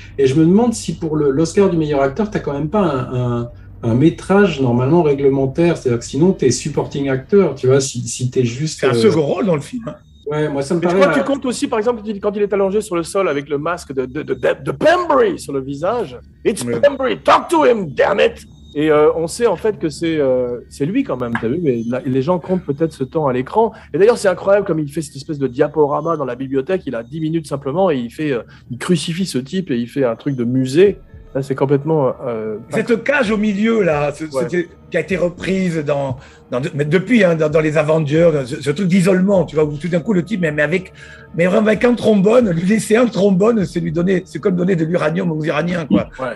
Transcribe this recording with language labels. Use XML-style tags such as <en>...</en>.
<fr>Et je me demande si pour l'Oscar du meilleur acteur, tu n'as quand même pas un métrage normalement réglementaire. C'est-à-dire que sinon, tu es supporting acteur, tu vois, si tu es juste... C'est un second rôle dans le film. Ouais, moi ça me paraît. Je crois que tu comptes aussi, par exemple, quand il est allongé sur le sol avec le masque de Pembury sur le visage.</fr> <en>It's Pembury, talk to him, damn it!</en> <fr>Et on sait en fait que c'est lui quand même, t'as vu, mais les gens comptent peut-être ce temps à l'écran. Et d'ailleurs, c'est incroyable comme il fait cette espèce de diaporama dans la bibliothèque. Il a 10 minutes simplement et il crucifie ce type et il fait un truc de musée. Là, c'est complètement. Cette cage au milieu là, qui a été reprise mais depuis dans les Avengers, ce truc d'isolement, tu vois, où tout d'un coup le type, mais vraiment avec un trombone, lui laisser un trombone, c'est comme donner de l'uranium aux Iraniens, quoi. Ouais.</fr>